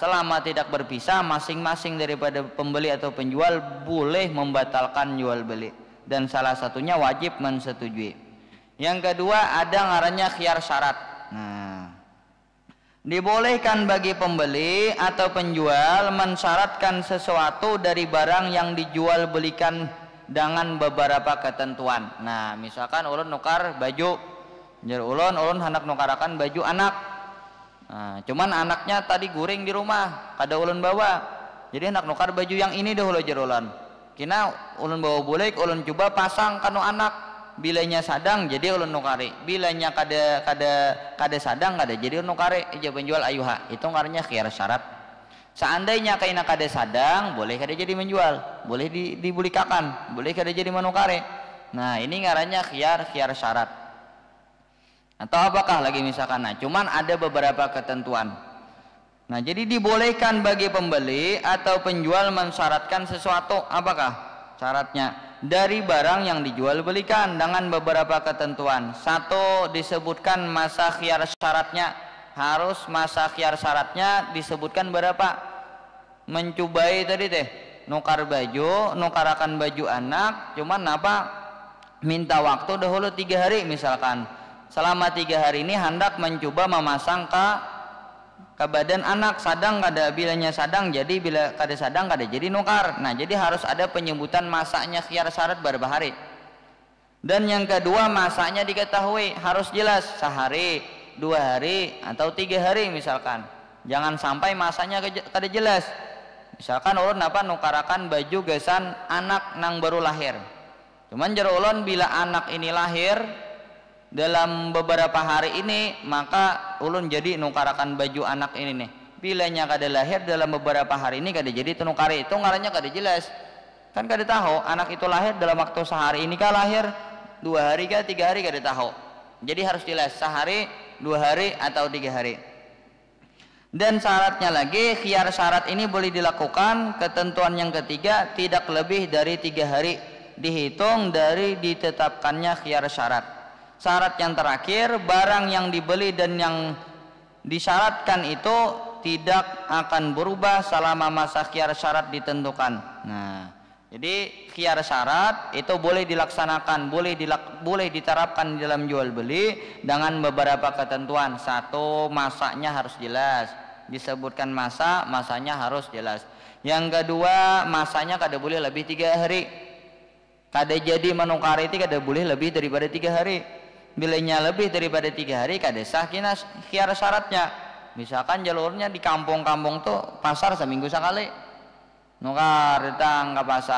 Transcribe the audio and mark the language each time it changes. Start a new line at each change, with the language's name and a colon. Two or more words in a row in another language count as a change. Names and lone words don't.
Indonesian: Selama tidak berpisah, masing-masing daripada pembeli atau penjual boleh membatalkan jual beli, dan salah satunya wajib mensetujui. Yang kedua ada ngarannya khiyar syarat. Nah, dibolehkan bagi pembeli atau penjual mensyaratkan sesuatu dari barang yang dijual belikan dengan beberapa ketentuan. Nah,
Banjar: misalkan ulun nukar baju, jar ulun hendak nukarakan baju anak. Nah, cuman anaknya tadi guring di rumah, kada ulun bawa. Jadi hendak nukar baju yang ini dahulu jar ulun. Kina ulun bawa bulik, ulun coba pasang kanu anak. Bilanya sadang jadi ulun nukari. Bilanya kada sadang kada jadi ulun nukari. Ija penjual ayuha. Itu ngarannya khiyar syarat. Seandainya kaina kada sadang, boleh kada jadi menjual, boleh dibulikakan, boleh kada jadi menukari. Nah, ini ngarannya khiyar syarat.
Indonesian: Atau apakah lagi misalkan, nah cuman ada beberapa ketentuan. Nah, jadi dibolehkan bagi pembeli atau penjual mensyaratkan sesuatu. Apakah syaratnya? Dari barang yang dijual belikan dengan beberapa ketentuan. 1, disebutkan masa khiyar syaratnya. Harus masa khiyar syaratnya disebutkan berapa?
Banjar: Mencubai tadi teh, nukar baju, nukarakan baju anak, cuman apa? minta waktu dahulu 3 hari misalkan. Selama 3 hari ini hendak mencoba memasang ke badan anak, sadang kada, bilanya sadang jadi, bila kada sadang kada jadi nukar.
Indonesian: Nah jadi harus ada penyebutan masanya khiyar syarat berapa hari. Dan yang kedua masanya diketahui, harus jelas sehari, 2 hari atau 3 hari misalkan.
Banjar: Jangan sampai masanya kada jelas. Misalkan ulun nukarakan baju gesan anak nang baru lahir. Cuman jero ulun bila anak ini lahir dalam beberapa hari ini, maka ulun jadi nukarakan baju anak ini nih. Bilanya kada lahir dalam beberapa hari ini kada jadi tunukari, itu ngarannya kada jelas. Kan kada tahu anak itu lahir dalam waktu sehari ini kah lahir, 2 hari kah, 3 hari kada tahu.
Indonesian: Jadi harus jelas sehari, 2 hari atau 3 hari. Dan syaratnya lagi, khiyar syarat ini boleh dilakukan, ketentuan yang ketiga, tidak lebih dari 3 hari dihitung dari ditetapkannya khiyar syarat. Syarat yang terakhir, barang yang dibeli dan yang disyaratkan itu tidak akan berubah selama masa khiyar syarat ditentukan. Nah, jadi khiyar syarat itu boleh dilaksanakan, boleh diterapkan dalam jual beli dengan beberapa ketentuan. Satu, masanya harus jelas, disebutkan masanya harus jelas. Yang kedua,
Banjar: masanya kada boleh lebih 3 hari. Kada jadi menukar itu kada boleh lebih daripada 3 hari. Bilanya lebih daripada 3 hari kada sah kina khiyar syaratnya.
Indonesian: Misalkan jalurnya di kampung-kampung tuh pasar seminggu sekali.
Banjar: Nukar datang ke pasar.